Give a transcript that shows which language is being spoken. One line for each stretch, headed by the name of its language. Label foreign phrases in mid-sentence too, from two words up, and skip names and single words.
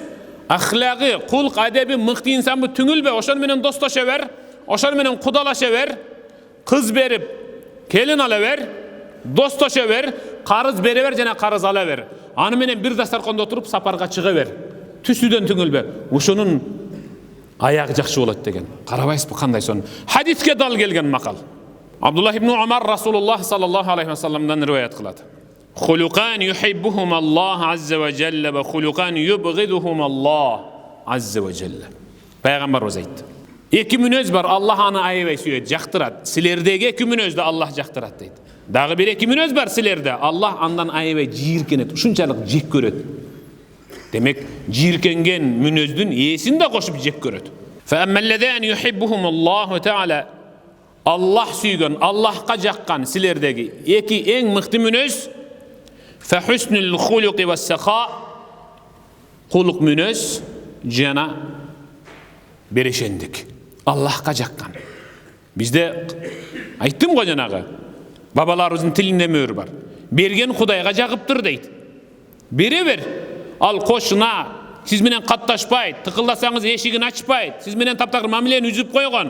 Kyrgyz: Ахлагы, кулк, адеби мыкты инсанбы түңүлбө, ошон менен достошо бер, ошон менен кудалаша бер, кыз берип, келин ала бер, достошо бер, карыз бере бер жана карыз ала бер. Аны менен бир дастарканда отуруп сапарга чыга бер. Түстүүдөн түңүлбө. Ошонун аягы жакшы болот деген. Карабайсызбы кандай сон? Хадиске дал келген макал. Абдуллах ибн Умар Расулуллах
Arabic: صلى الله عليه وسلم
Kyrgyz: риваят кылат.
Arabic: خلقان يحبهم الله عز وجل وخلقان يبغضهم الله عز وجل.
Kyrgyz: Пайгамбарыбыз айтты. Эки мүнөз бар, Аллах аны аябай сүйөт, жактырат. Силердеги эки мүнөздү Аллах жактырат дейт. Дагы бир эки мүнөз бар силерде, Аллах андан аябай жийиркенет, ушунчалык жек көрөт. Демек, жийиркенген мүнөздүн ээсин да кошуп жек көрөт.
Arabic: فأما اللذان يحبهم الله تعالى,
Kyrgyz: Аллах сүйгөн, Аллахка жаккан силердеги эки эң мыкты мүнөз,
Arabic: فحسن الخلق والسخاء,
Kyrgyz: кулук мүнөз жана берешендик. Аллахка жаккан. Бизде айттым го жанагы, бабаларыбыздын тилинде мөөр бар. Берген Кудайга жагыптыр дейт. Бере бер. Ал кошуна сиз менен катташпайт, тыкылдасаңыз эшигин ачпайт, сиз менен таптагыр мамилени үзүп койгон.